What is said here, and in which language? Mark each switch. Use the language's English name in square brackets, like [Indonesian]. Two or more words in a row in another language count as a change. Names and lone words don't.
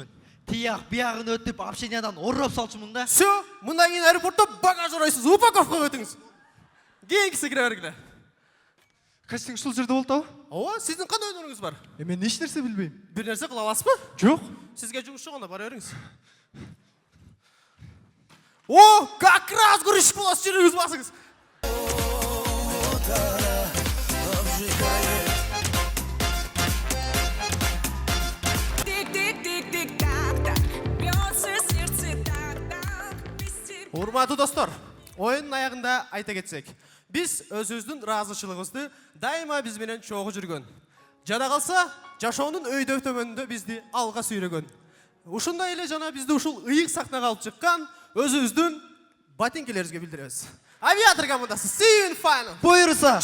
[Kyrgyz] Тияк биягын өтүп, общениядан ороп салчумун да. Всё, мындан кийин аэропортто багаж урайсыз, упаковка өтүңүз. Кийингиси кире бергиле. Кастинг ушул жерде болот абы? Ооба, сиздин кандай өнөрүңүз бар? Мен эч нерсе билбейм. Бир нерсе кыла аласызбы? Жок. Сизге жумуш жок, анда бара бериңиз. [Russian] Как раз [Kyrgyz] күрүшүп болосуз, жүрүңүз басыңыз. Урматтуу достор, оюндун аягында айта кетсек, биз өзүбүздүн ыраазычылыгыбызды дайыма биз менен чогуу жүргөн. Жана калса, жашоонун өйдө төмөнүндө бизди алга сүйрөгөн. Ушундай эле жана бизди ушул ыйык сахнага алып чыккан өзүбүздүн ботинкелерибизге билдиребиз. Авиатор командасы, [English] see you in final. [Kyrgyz] Буйруса.